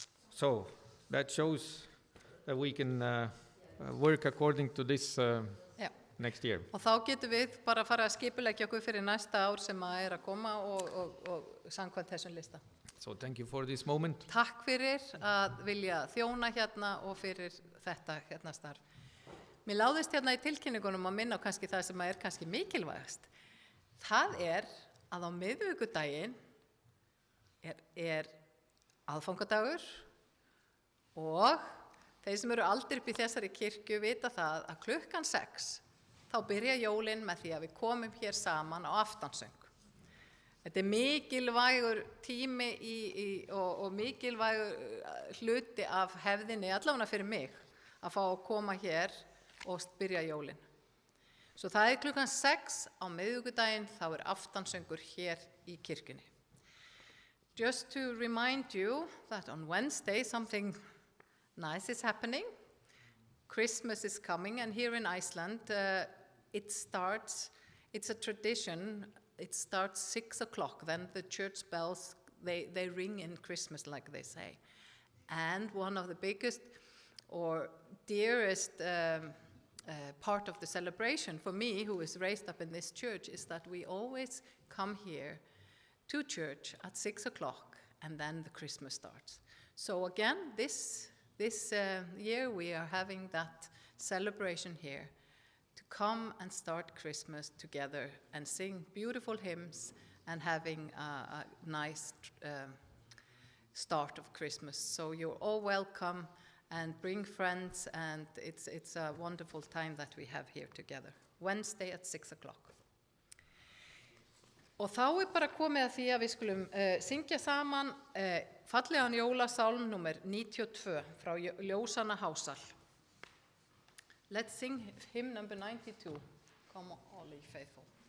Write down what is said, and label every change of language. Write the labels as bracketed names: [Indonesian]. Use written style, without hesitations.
[English] So that shows that we can work according to this [Icelandic] Já. [English] next year. [Icelandic] Og þá getum við bara að fara að skipuleggja okkur fyrir næsta ár sem að koma og samkvæmt þessum lista. [English] So thank you for this moment. [Icelandic] Takk fyrir að vilja þjóna hérna og fyrir þetta hérna starf. Mér láðist hérna í tilkynningunum að minna á kannski það sem að kannski mikilvægast. Það að á miðvikudaginn er aðfangadagur og þeir sem eru aldrei upp í þessari kirkju vita það að klukkan 6 þá byrja jólin með því að við komum hér saman á aftansöng. Þetta er mikilvægur tími og mikilvægur hluti af hefðinni, allavega fyrir mig, að fá að koma hér og byrja jólin. Svo það er klukkan 6 á miðvikudaginn, þá er aftansöngur hér í kirkjunni. [English] Just to remind you that on Wednesday something nice is happening. Christmas is coming, and here in Iceland it's a tradition. It starts 6 o'clock, then the church bells, they ring in Christmas, like they say. And one of the biggest or dearest part of the celebration for me, who is raised up in this church, is that we always come here to church at 6 o'clock, and then the Christmas starts. So again, this year we are having that celebration here, to come and start Christmas together and sing beautiful hymns and having a nice start of Christmas. So you're all welcome, and bring friends, and it's a wonderful time that we have here together. Wednesday at 6 o'clock. [Icelandic] Og þá bara komið að því að við skulum syngja saman fallegan jólasálm númer 92 frá Ljósanna Hásal. [English] Let's sing hymn number 92. Come on, all ye faithful.